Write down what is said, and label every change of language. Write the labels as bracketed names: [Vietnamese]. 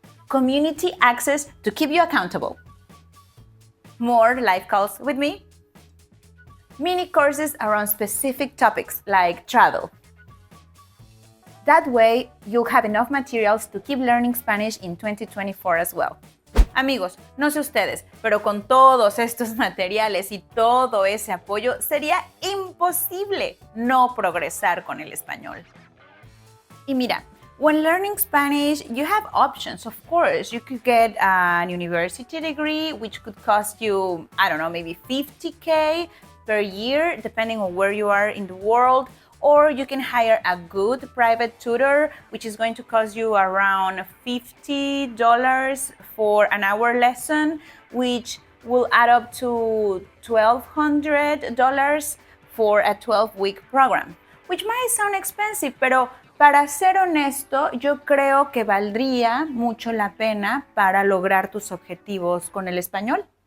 [English] Community access to keep you accountable. More live calls with me. Mini courses around specific topics like travel. That way, you'll have enough materials to keep learning Spanish in 2024 as well. [Spanish] Amigos, no sé ustedes, pero con todos estos materiales y todo ese apoyo, sería imposible no progresar con el español. Y mira, [English] when learning Spanish, you have options, of course. You could get an university degree, which could cost you, I don't know, maybe $50,000 per year, depending on where you are in the world. Or you can hire a good private tutor, which is going to cost you around $50 for an hour lesson, which will add up to $1,200 for a 12-week program, which might sound expensive, [Spanish] pero para ser honesto, yo creo que valdría mucho la pena para lograr tus objetivos con el español.